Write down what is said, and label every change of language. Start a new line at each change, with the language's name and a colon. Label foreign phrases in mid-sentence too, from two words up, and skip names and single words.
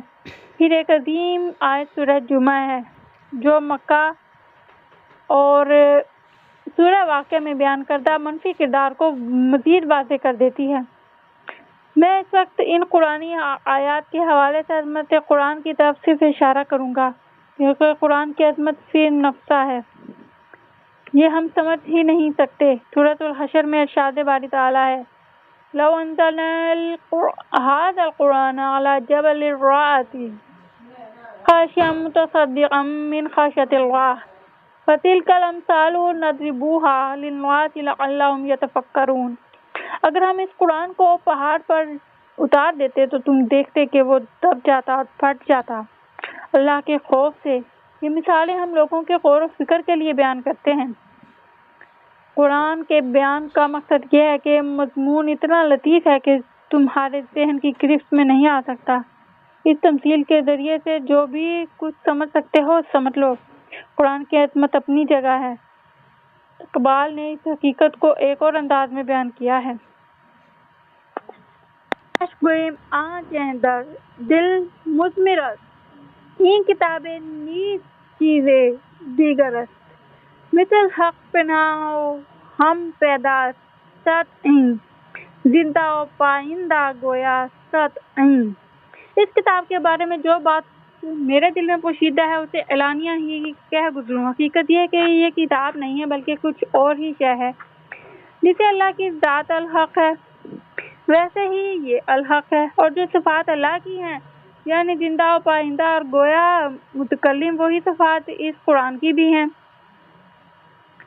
Urdu: پھر ایک عظیم آیت سورہ جمعہ ہے، جو مکہ اور سورہ واقعہ میں بیان کردہ منفی کردار کو مزید واضح کر دیتی ہے۔ میں اس وقت ان قرآنی آیات کے حوالے سے عظمت قرآن کی طرف صرف اشارہ کروں گا، کیونکہ قرآن کی عظمت
Arabic: فی نفسہ
Urdu: ہے، یہ ہم سمجھ ہی نہیں سکتے۔ سورۃ الحشر میں ارشاد باری تعالیٰ ہے،
Arabic: لو انزلنا هذا القرآن على جبل رأيته خاشعا متصدعا من خشية الله فتلك الأمثال نضربها للناس لعلهم يتفكرون۔
Urdu: اگر ہم اس قرآن کو پہاڑ پر اتار دیتے تو تم دیکھتے کہ وہ دب جاتا اور پھٹ جاتا اللہ کے خوف سے۔ یہ مثالیں ہم لوگوں کے غور و فکر کے لیے بیان کرتے ہیں۔ قرآن کے بیان کا مقصد یہ ہے کہ مضمون اتنا لطیف ہے کہ تمہارے ذہن کی گرفت میں نہیں آ سکتا۔ اس تمثیل کے ذریعے سے جو بھی کچھ سمجھ سکتے ہو سمجھ لو۔ قرآن کی عظمت اپنی جگہ ہے۔ اقبال نے اس حقیقت کو ایک اور انداز میں بیان کیا ہے،
Persian: اشک گوئیم آنچیں در دل مضمرست، این کتابیں نیز چیزیں دیگر است، مثل حق پناہ و ہم پیدا ست این، زندہ و پائندہ گویا ست این۔
Urdu: اس کتاب کے بارے میں جو بات میرے دل میں پوشیدہ ہے اسے اعلانیہ ہی کہہ گزروں۔ حقیقت یہ ہے کہ یہ کتاب نہیں ہے بلکہ کچھ اور ہی شے ہے۔ جسے اللہ کی ذات الحق ہے ویسے ہی یہ الحق ہے، اور جو صفات اللہ کی ہیں یعنی زندہ و پائندہ اور گویا متکلم، وہی صفات اس قرآن کی بھی ہیں۔